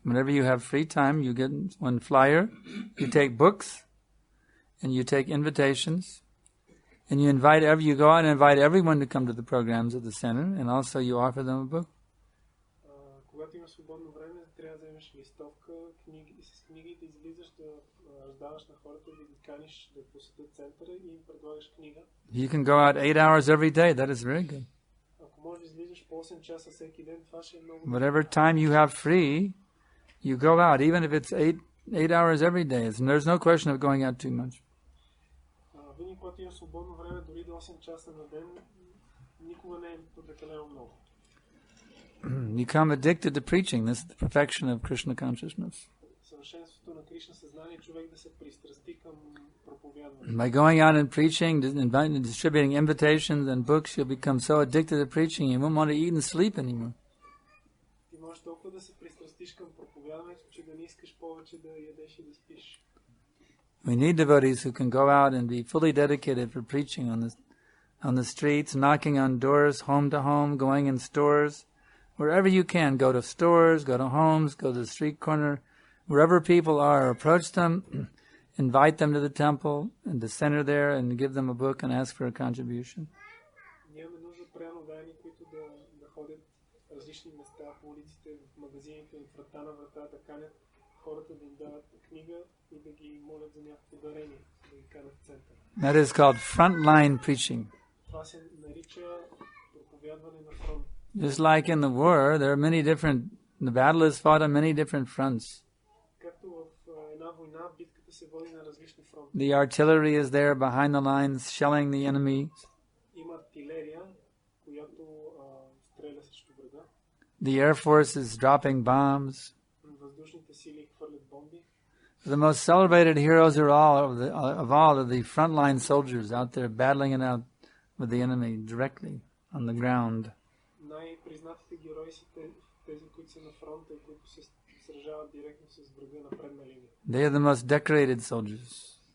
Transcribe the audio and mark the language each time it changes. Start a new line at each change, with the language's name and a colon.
English: Whenever you have free time, you get one flyer, you take books, and you take invitations, and you go out and invite everyone to come to the programs at the center, and also you offer them a book.
Bulgarian: Когато имаш свободно време, трябва да вземеш листовка, с книгите излизаш да раздаваш на хората, да ги каниш да посетят центъра и им предлагаш книга.
English: You can go out 8 hours every day. That is very good.
Bulgarian: Ако можеш да излизаш по 8 часа всеки ден, това ще е много.
English: Whatever time you have free, you go out, even if it's 8 hours every day. There's no question of going out too much.
Bulgarian: Винаги, когато имаш свободно време, дори до 8 часа на ден, никога не е прекалено много.
English: You become addicted to preaching. This is the perfection of Krishna consciousness.
Bulgarian: Съвършенството на Кришна съзнание, човек да се пристрасти към проповядване.
English: By going out and preaching, distributing invitations and books, you'll become so addicted to preaching you won't want to eat and sleep anymore.
Bulgarian: Ти можеш толкова да се пристрастиш към проповядването, че да не искаш повече да ядеш и да спиш.
English: We need devotees who can go out and be fully dedicated for preaching on the streets, knocking on doors, home to home, going in stores, wherever you can. Go to stores, go to homes, go to the street corner, wherever people are, approach them, invite them to the temple, and to center there and give them a book and ask for a contribution.
Bulgarian: Нямаме нужда преданодайни, които да ходят в различни места, по улиците, в магазините, от врата на врата, да канят хората да им дават книга и да ги молят за някакво дарение, да ги канят в центъра.
English: That is called frontline preaching.
Bulgarian: Това се нарича проповядване на фронт.
English: Just like in the war, there are many different, the battle is fought on many different fronts.
Bulgarian: Както в една война, битката се води на различни фронти.
English: The artillery is there behind the lines, shelling the enemy.
Bulgarian: Има артилерия, която стреля срещу врага.
English: The air force is dropping bombs.
Bulgarian: Въздушните сили хвърлят бомби.
English: The most celebrated heroes of all are the frontline soldiers out there battling it out with the enemy directly on the ground.
Bulgarian: Най-признатите герои са тези, които са на фронта и които се сражават директно с врага на предна линия.
English: They are the most decorated soldiers.